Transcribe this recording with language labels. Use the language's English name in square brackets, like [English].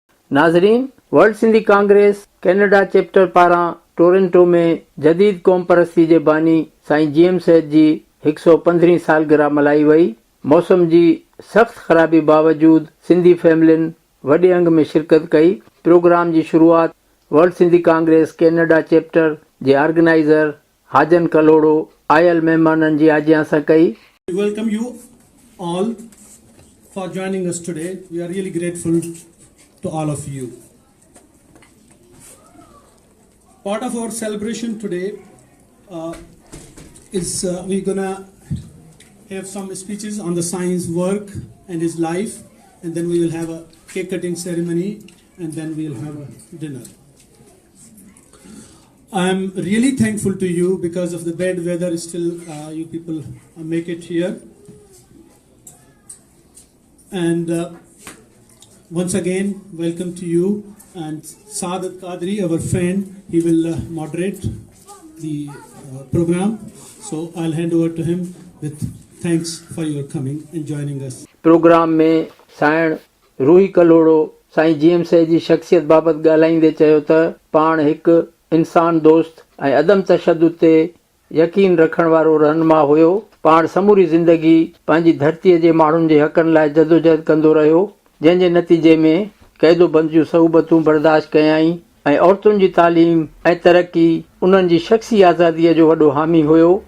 [Sindhi] नाज़रीन, world Sindhi Congress Canada chapter पारां Toronto में जदीद क़ौम परस्ती जे बानी साईं जीएम सैद जी 115 सालगिरह मल्हाई वई। मौसम जी सख़्त ख़राबी बावजूद सिंधी फैमिलियुनि वॾे अंग में शिरकत कई। प्रोग्राम जी शुरूआत world Sindhi Congress Canada chapter जे ऑर्गेनाइज़र हाजन कलोड़ो आयल महिमाननि जी आजियां सां कई। [English] We welcome you all for joining us today. We are really grateful to all of you. Part of our celebration today is we're gonna have some speeches on the Sai's work and his life, and then we will have a cake cutting ceremony, and then we'll have a dinner. I'm really thankful to you because of the bad weather. Still, you people make it here, and once again, welcome to you. And Saadat Qadri, our friend, he will moderate the program. So I'll hand over to him with thanks for your coming and joining us. [Sindhi] Programme में साइण रूही कलोड़ो साईं GM Syed जी शख्सियत बाबति ॻाल्हाईंदे चयो त पाण हिकु इंसान दोस्त ऐं अदम तशद्दुद ते यकीन रखण वारो रहनुमा हुयो। पाण समूरी ज़िंदगी पंहिंजी धरतीअ जे माण्हुनि जे हक़नि लाइ जदोजहद कंदो रहियो, जंहिंजे नतीजे में क़ैदोबंद जूं सहूबतूं बर्दाश्त कयाई ऐं औरतुनि जी तालीम ऐं तरक़ी उन्हनि जी शख़्सी आज़ादीअ जो वॾो हामी हुयो।